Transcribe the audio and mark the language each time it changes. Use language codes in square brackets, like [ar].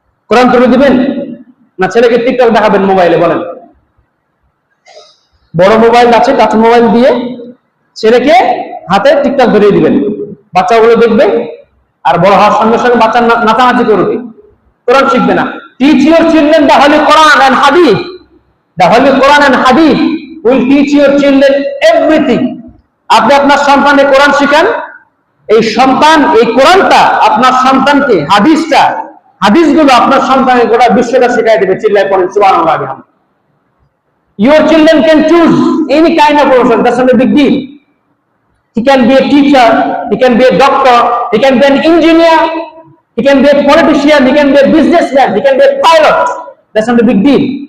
[bn] কোরআন তুলে দিবেন না ছেলেকে টিকটক দেখাবেন মোবাইলে? বলেন। বড় মোবাইল আছে, টাচ মোবাইল দিয়ে ছেলেকে হাতে টিকটক ধরিয়ে দিবেন, বাচ্চাগুলো দেখবে, আর বড় হওয়ার সঙ্গে সঙ্গে বাচ্চা নাচানাচি করবে, কোরআন শিখবে না। [en] Teach your children the Holy Quran and Hadith. The Holy Quran and Hadith will teach your children everything. [bn] আপনি আপনার সন্তানকে কোরআন শিখান, এই সন্তান এই কোরআনটা আপনার সন্তানকে, হাদিসগুলো আপনার সন্তানকে গোটা বিশ্বটা শিখাই দেবে। চিল্লায় পড়েন সুবহানাল্লাহ। [en] Your children can choose any kind of profession. That's not a big deal. He can be a teacher, he can be a doctor, he can be an engineer, he can be a politician, he can be a businessman, he can be a pilot. That's not a big deal.